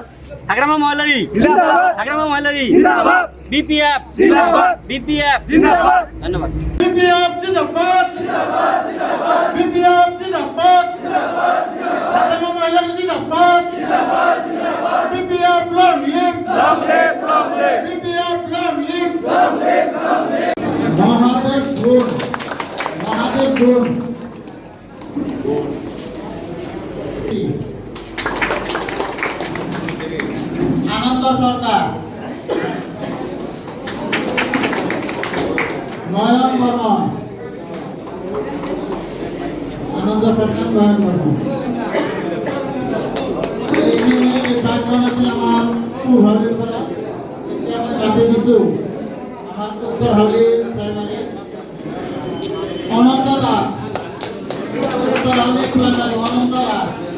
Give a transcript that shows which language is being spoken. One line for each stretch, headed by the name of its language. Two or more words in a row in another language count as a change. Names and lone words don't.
Hindi: हाग्रामा महलारी जिंदाबाद हाग्रामा महलारी जिंदाबाद बीपीएफ जिंदाबाद बीपीएफ जिंदाबाद धन्यवाद बीपीएफ जिंदाबाद बीपीएफ जिंदाबाद हाग्रामा महिलारी जिंदाबाद बीपीएफ
English: long live
Hindi: बीपीएफ
English: long live
Hindi: महादेव गुण आनंद सरकार नयन बर्मन
Assamese: आनंद सरकार नयन बर्मन এই কাৰ্যখন আছিল আমাৰ পূৰ্বাৱলীৰ পৰা এতিয়া মই কাটি দিছোঁ আমাৰ উত্তৰহালী প্ৰাইমাৰী অনন্ত দাস উত্তৰহালী প্ৰাইমাৰী অনন্ত দাস